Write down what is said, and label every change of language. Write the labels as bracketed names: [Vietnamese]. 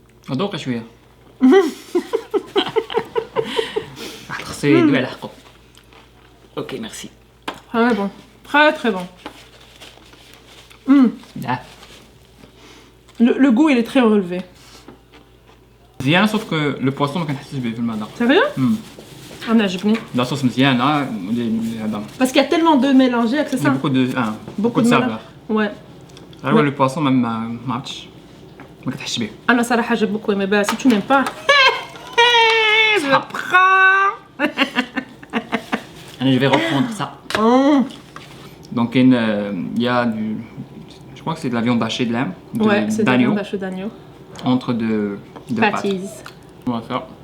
[Arabic] أدوق شوية. خصو يلحقوا. [French] Ok, merci. Très bon. Très très bon. Ah. Le goût, il est très relevé. [Arabic] مزيان, [French] sauf que le poisson [Arabic] ما كنحسش به في المذاق. [French] Sérieux? On a jibni. La sauce [Arabic] مزيانة. [French] Parce qu'il y a tellement de mélangés que c'est Il y a ça. beaucoup de saveurs. Ouais. Alors le poisson même [Arabic] ما عرفتش ما كتحسش به. أنا صراحة [French] j'ai beaucoup aimé. Bah, si tu n'aimes pas, je le prends. Allez, je vais reprendre ça. Donc il y a du... Je crois que c'est de la viande hachée de lait. Ouais, c'est de la viande hachée d'agneau. Entre deux pâtes. On va faire.